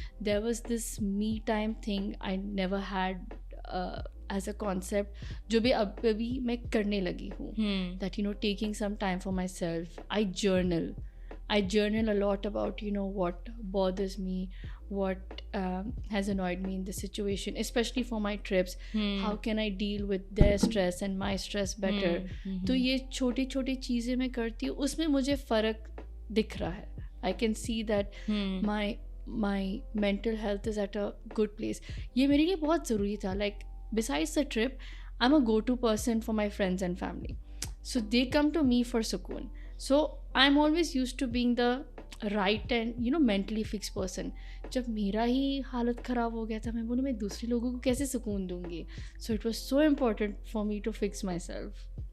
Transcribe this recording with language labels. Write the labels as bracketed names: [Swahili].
[English] there was this me time thing I never had as a concept, [Urdu] جو بھی ابھی میں کرنے لگی ہوں, [English] That taking some time for myself. I journal a lot about what bothers me, what has annoyed me in this situation, especially for my trips. How can I deal with their stress and my stress better? [Urdu] تو یہ چھوٹی چھوٹی چیزیں میں کرتی ہوں, اس میں مجھے فرق دکھ رہا ہے. [English] I can see that my mental health is at a good place. [Urdu] یہ میرے لیے بہت ضروری تھا. [English] Like besides the trip, I'm a go-to person for my friends and family. So they come to me for sukoon. So I'm always used to being the right and mentally fixed person. [Urdu] جب میرا ہی حالت خراب ہو گیا تھا, میں بولوں میں دوسرے لوگوں کو کیسے سکون دوں گی. [English] So it was so important for me to fix myself.